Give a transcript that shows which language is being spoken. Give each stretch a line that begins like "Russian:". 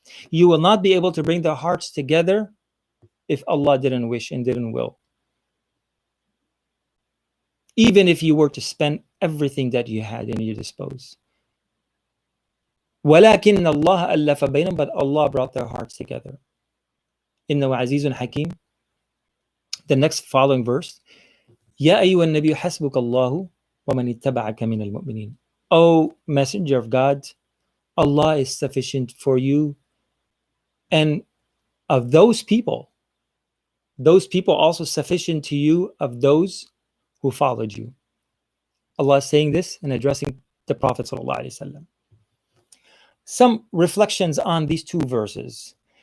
English: You will not be able to bring the hearts together if Allah didn't wish and didn't will. Even if you were to spend everything that you had in your disposal.
Arabic: وَلَكِنَّ اللَّهَ أَلَّفَ بَيْنَهُمْ,
English: but Allah brought their hearts together.
Arabic: إِنَّهُ عَزِيزٌ حَكِيمٌ.
English: The next following verse,
Arabic: يَا أَيُّهَا النَّبِيُّ حَسْبُكَ اللَّهُ وَمَنِ اتَّبَعَكَ مِنَ الْمُؤْمِنِينَ.
English: O Messenger of God, Allah is sufficient for you and of those people also sufficient to you of those who followed you. Allah is saying this and addressing the Prophet sallallahu alaihi wasallam. Some reflections on these two verses.